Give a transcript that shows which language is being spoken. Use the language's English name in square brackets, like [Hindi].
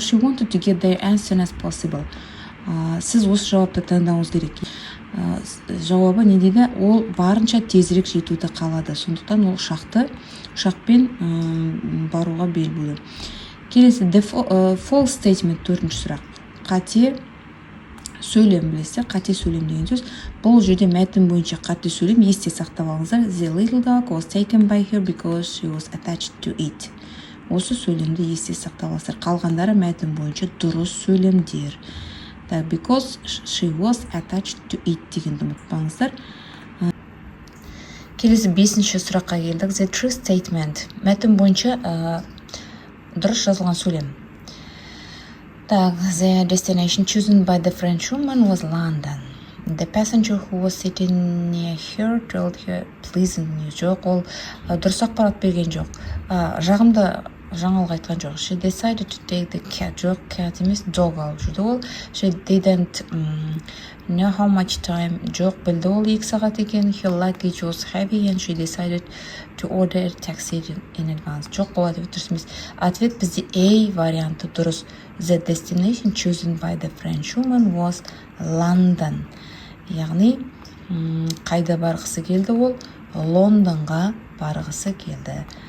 [English] She wanted to get there as soon as possible. [Kazakh] Сіз осы жауапты таңдауыңыз керек. Жауабы не дейді? Ол барынша тезірек жетуді қалады. Сондықтан ол ұшақпен баруға бел буды. Келесі [English] false statement, [Kazakh] төртінші сұрақ. Қате сөйлем білесіздер. Қате сөйлем деген сөз. Бұл жерде мәтін бойынша қате сөйлем есте сақтап алыңыздар. [English] The little dog was taken by her because she was attached to it. [Kazakh] Осы сөйлемді есте сақтап алыңыздар. Қалғандары мәтін бойынша дұрыс сөйлемдер. [English] Because she was attached to it [Kazakh] дегенді ұмытпаңыздар. Келесі бесінші сұраққа келдік. [English] The true statement. [Kazakh] Мәтін бойынша дұрыс жазылған сөйлем. [English] The destination chosen by the French woman was London. The passenger who was sitting near her told her pleasant news. [Kazakh] Жоқ, ол дұрыс ақпарат берген жоқ. Жағымды жаңалық айтқан жоқ. [English] She decided to take the cat. [Kazakh] Жоқ, cat емес, dog алып жүрді ол. [English] She didn't know how much time. [Kazakh] Жоқ, білді ол 2 сағат екен. [English] Her luggage was heavy and she decided to order a taxi in advance. [Kazakh] Жоқ, бұл ответ дұрыс емес. Ответ бізде A варианты дұрыс. [English] The destination chosen by the French woman was London. [Kazakh] Яғни қайда барғысы келді ол? Лондонға барғысы келді.